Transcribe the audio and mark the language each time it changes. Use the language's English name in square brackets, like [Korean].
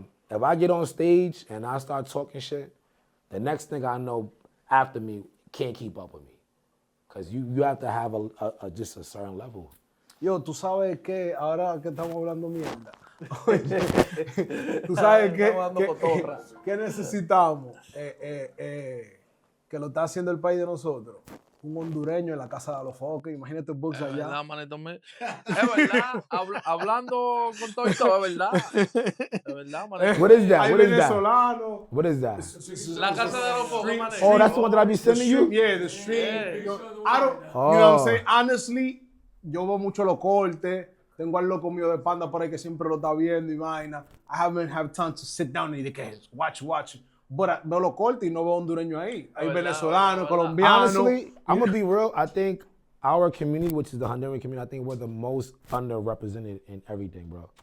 [English] If I get on stage and I start talking shit, the next thing I know after me can't keep up with me. Because you have to have just a certain level. [Spanish] Yo, tú sabes que ahora que estamos hablando mierda. Tú sabes que necesitamos que lo está haciendo el país de nosotros. Un hondureño en la casa de los foques. Imagínate Boogz allá. verdad, manito mío. Es verdad, hablando con todo esto, es verdad. Es verdad, manito. [English] What is that? [Spanish] Hay [English] What is that? [Spanish] venezolano. [English] What is that? [Spanish] La casa de los focos, manito. [English] Oh, that's the one that I be sending you? Yeah, the street. Yeah. I don't, you know what I'm saying? Honestly, [Spanish] yo veo mucho los cortes, Tengo al loco mío de Panda por ahí que siempre lo está viendo y vaina. [English] I haven't had time to sit down [Spanish] y de que [English] watch. [Spanish] But veo los cortes y no veo hondureño ahí. Hay venezolanos, colombianos. [English] Honestly, I'm gonna be real. I think our community, which is the Honduran community, I think we're the most underrepresented in everything, bro.